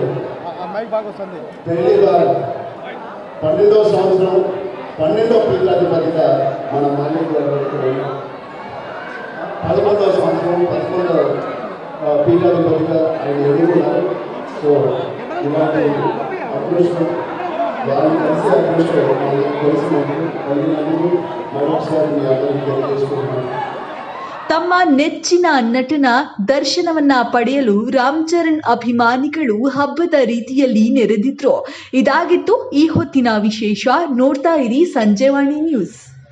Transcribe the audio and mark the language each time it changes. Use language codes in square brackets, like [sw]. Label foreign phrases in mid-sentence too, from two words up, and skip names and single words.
[te] పెళ్లిగా 12వ సంవత్సరం 12వ పీఠాధిపతిగా మన మాలిక్ గారు 11వ సంవత్సరం 11వ పీఠాధిపతిగా ఆయన ఎదుర్కొన్నారు. సో ఇలాంటి అదృష్టం, వారిని కలిసే అదృష్టం తెలిసినందుకు మరొకసారి మీ అందరికీ తెలియజేసుకుంటున్నాను. [kn] ತಮ್ಮ ನೆಚ್ಚಿನ ನಟನ ದರ್ಶನವನ್ನ ಪಡೆಯಲು ರಾಮ್ ಚರಣ್ ಅಭಿಮಾನಿಗಳು ಹಬ್ಬದ ರೀತಿಯಲ್ಲಿ ನೆರೆದಿದ್ರು. ಇದಾಗಿತ್ತು ಈ ಹೊತ್ತಿನ ವಿಶೇಷ. ನೋಡ್ತಾ ಇರಿ ಸಂಜೆವಾಣಿ ನ್ಯೂಸ್.